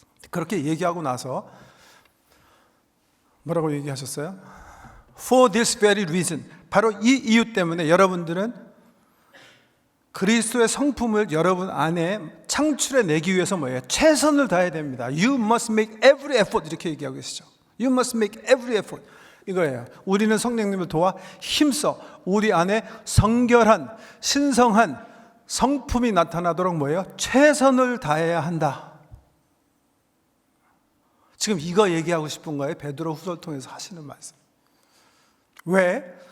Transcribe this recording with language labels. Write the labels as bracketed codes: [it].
[ko] 그렇게 얘기하고 나서 뭐라고 얘기하셨어요? [en] For this very reason, [ko] 바로 이 이유 때문에 여러분들은 그리스도의 성품을 여러분 안에 창출해내기 위해서 뭐예요? 최선을 다해야 됩니다. [en] You must make every effort, [ko] 이렇게 얘기하고 계시죠. [en] You must make every effort, [ko] 이거예요. 우리는 성령님을 도와 힘써 우리 안에 성결한, 신성한 성품이 나타나도록 뭐예요? 최선을 다해야 한다. 지금 이거 얘기하고 싶은 거예요. 베드로 후서를 통해서 하시는 말씀. 왜?